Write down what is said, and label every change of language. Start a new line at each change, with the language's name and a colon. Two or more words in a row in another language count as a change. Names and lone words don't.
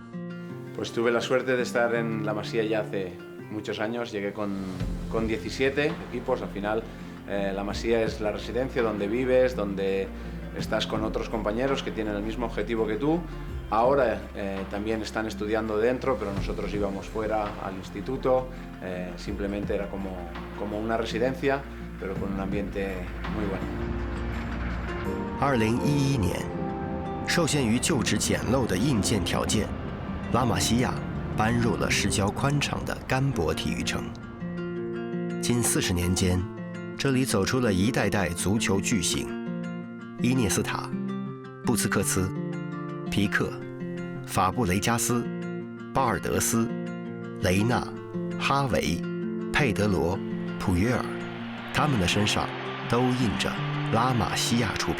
Spanish: Pues tuve la suerte de estar en la Masía ya hace muchos años, llegué con 17 equipos, al final la Masía es la residencia donde vives, donde estás con otros compañeros que tienen el mismo objetivo que tú. Ahora también están estudiando dentro, pero nosotros íbamos fuera al instituto, simplemente era como una residencia, pero con un ambiente muy bueno.
Chinese: 2011 年，受限于旧址简陋的硬件条件，拉玛西亚搬入了市郊宽敞的甘博体育城。近40年间，这里走出了一代代足球巨星：伊涅斯塔、布斯克茨、皮克、法布雷加斯、巴尔德斯、雷纳、哈维、佩德罗、普约尔，他们的身上都印着拉玛西亚出品。